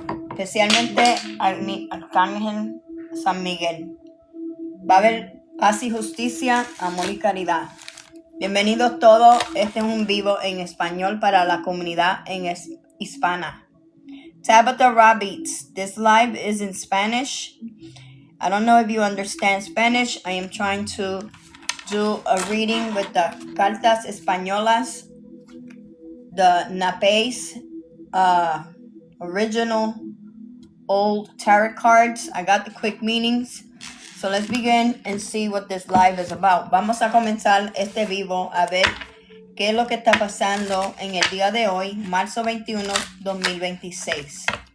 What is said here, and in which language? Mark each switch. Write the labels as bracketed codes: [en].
[es] Especialmente al arcángel San Miguel. Va a haber paz y justicia, amor y caridad. Bienvenidos todos. Este es un vivo en español para la comunidad hispana. [en] Tabitha Rabbits. This live is in Spanish. I don't know if you understand Spanish. I am trying to do a reading with the cartas españolas, the napes, original old tarot cards. I got the quick meanings. So let's begin and see what this live is about. [es] Vamos a comenzar este vivo a ver qué es lo que está pasando en el día de hoy, marzo 21, 2026.